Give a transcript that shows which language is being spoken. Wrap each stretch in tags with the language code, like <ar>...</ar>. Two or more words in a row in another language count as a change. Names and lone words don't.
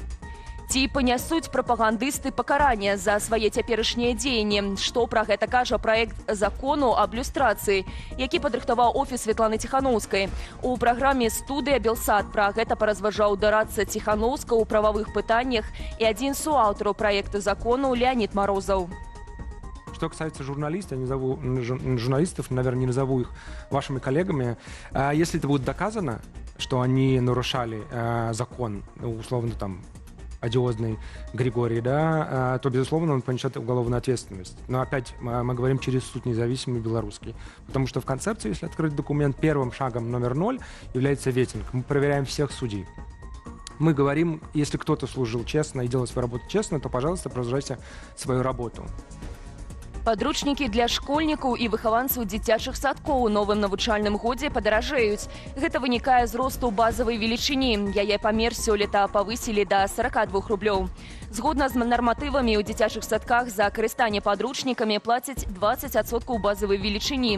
<be>Ці панясуць прапагандысты пакаранне за свае цяперашнія дзеянні? Што пра гэта кажа праект закону аб люстрацыі, які падрыхтаваў офіс Светланы Ціханаўскай. У праграме «Студыя Белсад» пра гэта паразважаў дарадца Ціханаўска ў прававых пытаннях і адзін з суаўтараў праекта закону Леонид Морозов.</be> <ru>Что касается журналистов, я не назову журналистов, наверное, не назову их вашими коллегами. Если это будет доказано, что они нарушали закон, условно там, одиозный Григорий, да, то, безусловно, он понесет уголовную ответственность. Но опять мы говорим через суд независимый белорусский. Потому что в концепции, если открыть документ, первым шагом номер 0 является ветинг. Мы проверяем всех судей. Мы говорим, если кто-то служил честно и делал свою работу честно, то, пожалуйста, продолжайте свою работу.</ru> <be>Падручнікі для школьнікаў і выхаванцаў дзіцячых садкоў у новым навучальным годзе падаражэюць. Гэта вынікае з росту базавай велічыні. Яе памер сёлета павысілі да 42 рублёў. Згодна з нарматывамі, у дзіцячых садках за карыстанне падручнікамі плацяць 20% базавай велічыні.</be>